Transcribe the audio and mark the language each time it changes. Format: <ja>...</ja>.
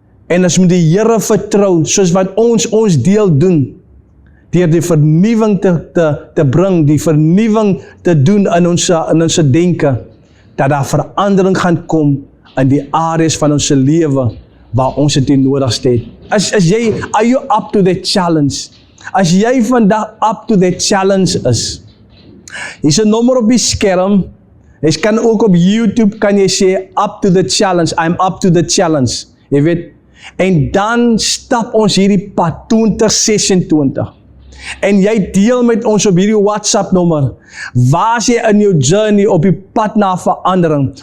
<af>En ons moet die Here vertrou, soos wat ons deel doen, deur die vernuwing te bring, die vernuwing te doen in ons denke, dat daar verandering gaan kom in die areas van ons lewe, waar ons het die nodigste het.</af> <en>Are you up to the challenge?</en> <af>As jy vandag</af> <en>up to the challenge</en> <af>is, hier is 'n nommer op die skerm, jy kan ook op YouTube, kan jy sê,</af> <en>up to the challenge,</en> <af>I'm up to the challenge, jy weet, en dan stap ons hierdie pad, 2026, en jy deel met ons op hierdie WhatsApp nommer, waar is jy in jou journey op die pad na verandering?</af>